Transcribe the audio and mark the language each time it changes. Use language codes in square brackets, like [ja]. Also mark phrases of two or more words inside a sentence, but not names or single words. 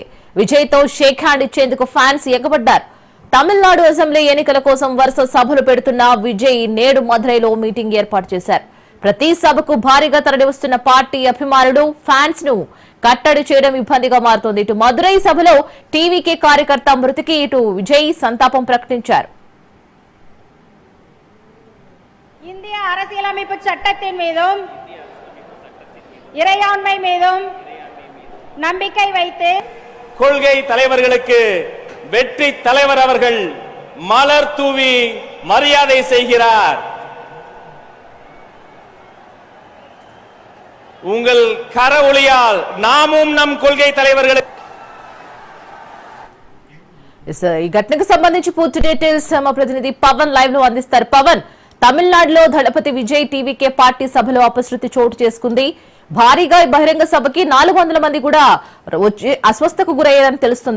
[te] విజయ్ తో [en] shake hand [te] ఇచ్చేందుకు ఫ్యాన్స్ ఎగబడ్డారు. తమిళనాడు అసెంబ్లీ ఎన్నికల కోసం వరుస సభలు పెడుతున్న విజయ్ నేడు మదురైలో మీటింగ్ ఏర్పాటు చేశారు. ప్రతి సభకు భారీగా తరలివస్తున్న పార్టీ అభిమానులు ఫ్యాన్స్ ను కట్టడి చేయడం ఇబ్బందిగా మారుతోంది. ఇటు మదురై సభలో టీవీకే కార్యకర్త మృతికి ఇటు విజయ్ సంతాపం ప్రకటించారు. [ta] இந்திய அரசியலமைப்பு சட்டத்தின் மீதும் இறையாண்மை மீதும் நம்பிக்கை வைத்து கொள்கை தலைவர்களுக்கு வெற்றி தலைவர் அவர்கள் மலர் தூவி மரியாதை செய்கிறார். உங்கள் கரவொலியால் நாமும் நம் கொள்கை தலைவர்களுக்கு [te] ఈ ఘటనకు సంబంధించి పూర్తి డీటెయిల్స్ మా ప్రతినిధి పవన్ లైవ్ లో అందిస్తారు. పవన్, తమిళనాడులో దళపతి విజయ్ టీవీకే పార్టీ సభలో అపశృతి చోటు చేసుకుంది. భారీగా బహిరంగ సభకి 400 మంది కూడా వచ్చి అస్వస్థకు గురయ్యారని తెలుస్తుంది.